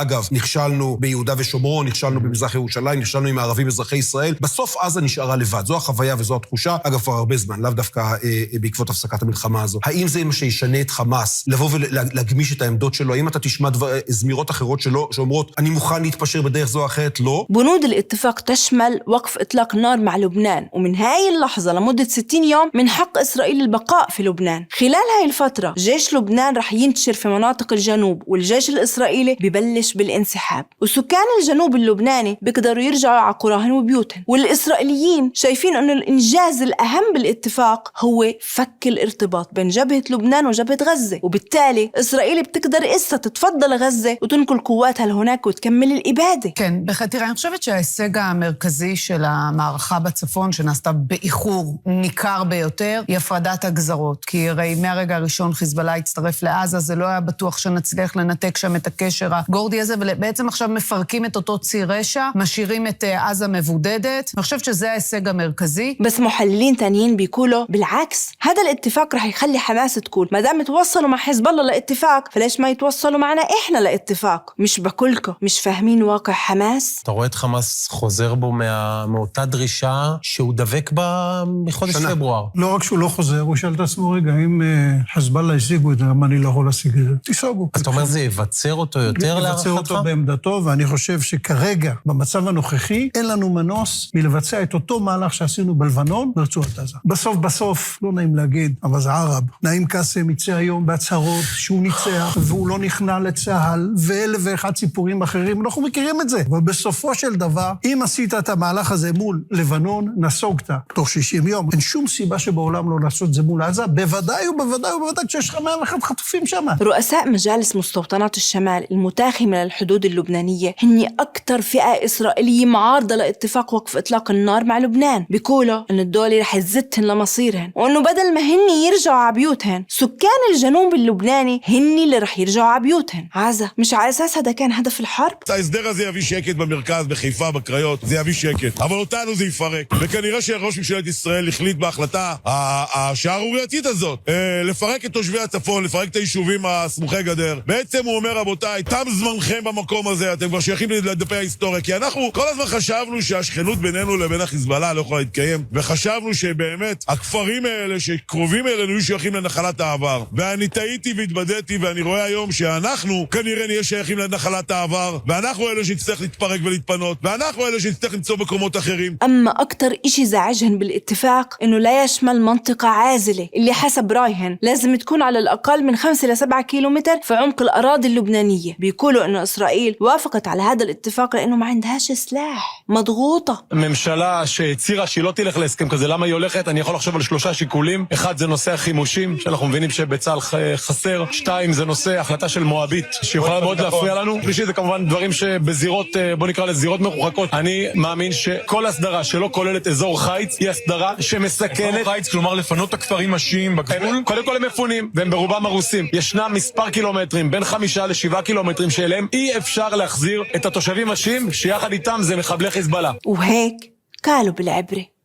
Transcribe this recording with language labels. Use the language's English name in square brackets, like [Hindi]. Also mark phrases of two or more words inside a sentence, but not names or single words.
[Hebrew] אגב, נכשלנו ביהודה ושומרון, נכשלנו במזרח ירושלים, נכשלנו עם הערבים אזרחי ישראל. בסוף עזה נשארה לבד. זו החוויה וזו התחושה. אגב, כבר הרבה זמן, לאו דווקא בעקבות הפסקת המלחמה הזו. האם זה מה שישנה את חמאס? לבוא ולהגמיש את העמדות שלו? האם אתה תשמע זמירות אחרות שלו שאומרות אני מוכן להתפשר בדרך זו או אחרת? לא. [Arabic] بنود الاتفاق تشمل وقف إطلاق نار مع لبنان، ومن هاي اللحظة لمدة 60 يوم من حق إسرائيل البقاء في لبنان. خلال هاي الفترة جيش لبنان رح ينتشر في مناطق الجنوب، والجيش الإسرائيلي ببلش بالانسحاب، وسكان الجنوب اللبناني بيقدروا يرجعوا على قراهن وبيوتهم. والإسرائيليين شايفين أنه الإنجاز الأهم بالاتفاق هو فك الارتباط بين جبهة لبنان وجبهة غزة، وبالتالي إسرائيل بتقدر إسا تتفضل غزة وتنقل قواتها لهناك وتكمل الإبادة. [Hebrew] כן, תראה, אני חושבת שההישג המרכזי של המערכה בצפון, שנעשתה באיחור ניכר ביותר, היא הפרדת הגזרות. כי הרי מהרגע הראשון חיזבאללה הצטרף לעזה, זה לא היה בטוח שנצליח לנתק שם את הקשר הגורדי הזה, ובעצם עכשיו מפרקים את אותו ציר רשע, משאירים את עזה מבודדת. אני חושבת שזה ההישג המרכזي. [Arabic] بس محللين تانيين بيقولوا بالعكس، هذا الاتفاق رح يخلي حماس تقول ما دام توصلوا مع حزب الله لاتفاق فليش ما يتوصلوا معنا احنا لاتفاق؟ مش بقولكم مش فاهمين واقع حماس. [Hebrew] אתה רואה את חמאס חוזר בו מאותה דרישה שהוא דבק בה מחודש פברואר. לא רק שהוא לא חוזר, הוא שאל את עצמו רגע, אם חזבאללה השיגו את זה, למה אני לא יכול להשיג את זה? תיסוגו. אז אתה אומר זה יבצר אותו יותר להערכתך? יבצר אותו בעמדתו, ואני חושב שכרגע, במצב הנוכחי, אין לנו מנוס מלבצע את אותו מהלך שעשינו בלבנון ברצועת עזה. בסוף, לא נעים להגיד, אבל זה ערב. נעים קאסם יצא היום בהצהרות שהוא ניצח, והוא לא נכנע לצהל, ואלף ואחד סיפורים אחרים, אנחנו מכירים את זה. אבל בסופו של דבר, אם עשית את המהלך הזה מול לבנון, נסוגת תוך 60 יום. אין שום סיבה שבעולם לא לעשות את זה מול עזה, בוודאי כשיש לך 101 חטופים שם. [Arabic] رؤساء رؤساء مجالس مستوطنات الشمال المتاخمة للحدود اللبنانية هن أكتر فئة إسرائيلية معارضة لاتفاق وقف إطلاق النار مع لبنان. بيقولوا إن الدولة رح تزتهن لمصيرهن، وإنه بدل ما هن يرجعوا على بيوتهن، سكان الجنوب اللبناني هن اللي رح يرجعوا على بيوتهن. عزة، مش على أساس هذا كان هدف الحرب؟ [Hebrew] ההסדר הזה יביא שקט במרכז, בחיפה, בקריות, זה יביא שקט. אבל אותנו זה יפרק. וכנראה שראש ממשלת ישראל החליט בהחלטה השערורייתית הזאת, לפרק את תושבי הצפון, לפרק את היישובים הסמוכי גדר. בעצם הוא אומר, רבותיי, תם זמנכם במקום הזה, אתם כבר שייכים לדפי ההיסטוריה, כי אנחנו כל הזמן חשבנו שהשכנות בינינו לבין החיזבאללה לא יכולה להתקיים, וחשבנו שבאמת הכפרים האלה, שקרובים אלינו, יהיו שייכים לנחלת העבר. ואני טעיתי והתבדיתי, ואני רואה היום שאנחנו כנראה נהיה שייכים לנחלת העבר, ואנחנו אלה שנצטרך להתפרק ולהתפנות, ואנחנו אלה שנצטרך למצוא מקומות אחרים. [Arabic] أما أكتر إشي زعجهن بالاتفاق إنه لا يشمل منطقة عازلة اللي حسب رايهن لازم تكون على الأقل من 5 ل7 كيلومتر في عمق الأراضي اللبنانية. بيقولوا إنه إسرائيل وافقت على هذا الاتفاق لأنه ما عندهاش سلاح، مضغوطة. [Hebrew] ממשלה שהצהירה שהיא לא תלך להסכם כזה, למה היא הולכת? אני יכול לחשוב על 3 שיקולים. אחד זה נושא החימושים, שאנחנו מבינים שבצה"ל חסר. 2 זה נושא החלטה של מואבית, שיכולה מאוד להפריע לנו. 3 זה כמובן דברים שבזירות, בוא נקרא לזירות מרוחקות. אני מאמין שכל הסדרה שלא כוללת אזור חיץ, היא הסדרה שמסכנת. אזור חיץ, כלומר לפנות את הכפרים השיעים בגבול? קודם כל הם מפונים, והם ברובם הרוסים. ישנם מספר קילומטרים, בין 5 ל7 קילומטרים שאליהם אי אפשר להחזיר את התושבים השיעים, שיחד איתם זה מחבלי חיזבאללה. [Arabic] وهيك قالوا بالعبرة.